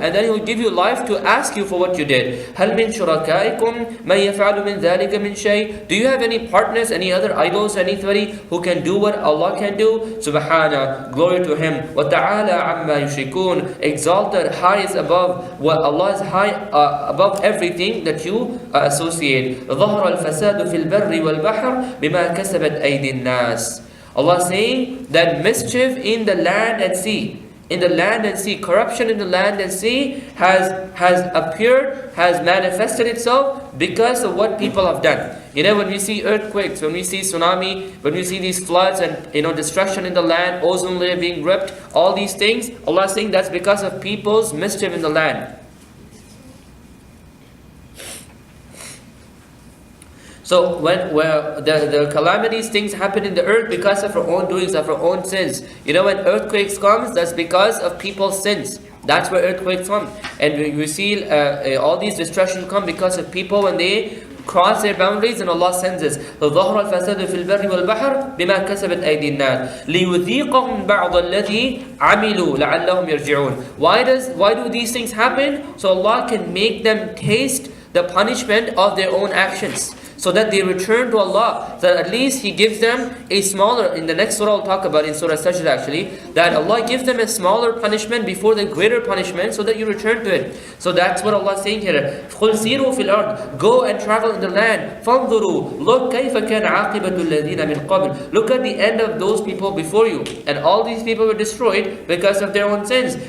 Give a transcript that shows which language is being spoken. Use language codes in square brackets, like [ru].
[en] And then He will give you life to ask you for what you did. [ar] Hal min shurakaikum man yaf'alu min dhalika min shay. [en] Do you have any partners, any other idols, anybody who can do what Allah can do? Subhana, glory to Him. [ar] Wa ta'ala amma yushrikun. [en] Exalted, high is above. What Allah is high above everything that you associate. [ar] ظهر الفساد في البر والبحر بما كسبت أيدي الناس. [en] Allah saying that mischief in the land and sea, in the land and sea, corruption in the land and sea has appeared, has manifested itself because of what people have done. You know, when we see earthquakes, when we see tsunami, when we see these floods and destruction in the land, ozone layer being ripped, all these things, Allah is saying that's because of people's mischief in the land. So when the calamities, things happen in the earth because of our own doings, of our own sins. You know, when earthquakes comes, that's because of people's sins. That's where earthquakes come. And we see all these destruction come because of people when they cross their boundaries, and Allah sends us. [ar] ظهر الفساد في البر والبحر بما كسبت أيدي الناس ليذيقهم بعض الذي عملوا لعلهم يرجعون. [en] Why do these things happen? So Allah can make them taste the punishment of their own actions, so that they return to Allah, so that at least He gives them a smaller, in the next surah I'll talk about, in Surah as-Sajdah actually, that Allah gives them a smaller punishment before the greater punishment, so that you return to it. So that's what Allah is saying here. [ar] قُلْ سِيرُوا فِي الْأَرْضِ. [en] Go and travel in the land. [ar] فَانظُرُوا. [en] Look [ar] كَيْفَ كَانَ عَاقِبَةُ الَّذِينَ مِنْ قَبْلِ. [en] Look at the end of those people before you. And all these people were destroyed because of their own sins.